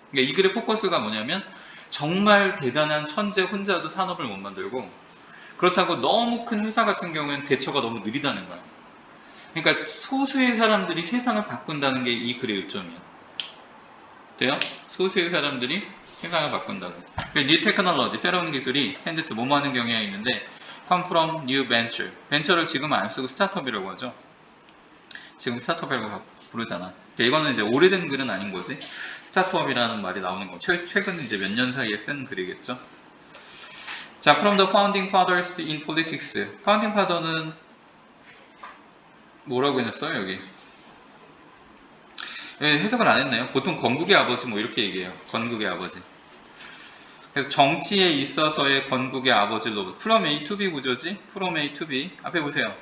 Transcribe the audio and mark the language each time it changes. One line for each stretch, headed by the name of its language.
Korean: 그러니까 이 글의 포커스가 뭐냐면, 정말 대단한 천재 혼자도 산업을 못 만들고, 그렇다고 너무 큰 회사 같은 경우에는 대처가 너무 느리다는 거야. 그러니까 소수의 사람들이 세상을 바꾼다는 게 이 글의 요점이야. 돼요? 소수의 사람들이 세상을 바꾼다고.
English: New technology,
Korean: 새로운 기술이
English: tend to
Korean: 뭐뭐 하는 경향이 있는데
English: come from new venture.
Korean: 벤처를 지금 안 쓰고 스타트업이라고 하죠. 지금 스타트업이라고 부르잖아. 이거는 이제 오래된 글은 아닌 거지. 스타트업이라는 말이 나오는 거. 최근 이제 몇 년 사이에 쓴 글이겠죠.
English: 자, from the founding fathers in politics.
Korean: founding father는 뭐라고 해놨어요, 여기? 해석을 안 했네요. 보통 건국의 아버지 뭐 이렇게 얘기해요. 건국의 아버지. 그래서 정치에 있어서의 건국의 아버지로
English: from A to B
Korean: 구조지.
English: from A to B.
Korean: 앞에 보세요.